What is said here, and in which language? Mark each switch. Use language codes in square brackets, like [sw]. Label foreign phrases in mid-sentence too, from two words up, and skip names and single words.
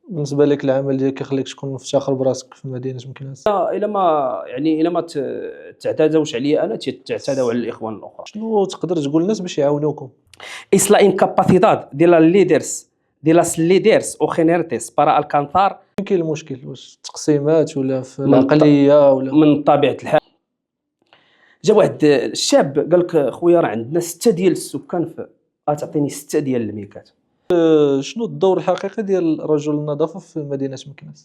[ar] بالنسبة لك العمل ديالك كيخليك تكون مفتخر براسك في مدينة مكناس. إلا ما تعتادوش عليا أنا تعتادوا على الإخوان الآخرين. شنو تقدر تقول للناس باش يعاونوكم؟ [es] Es la incapacidad de las líderes o gerentes para alcanzar [ar] فين كاين المشكل؟ واش التقسيمات ولا في من العقلية ولا من طبيعة الحال. جا واحد الشاب قال لك خويا راه عندنا 6 ديال السكان تعطيني 6 ديال الميكات. شنو الدور الحقيقي ديال رجل النظافة في مدينة مكناس؟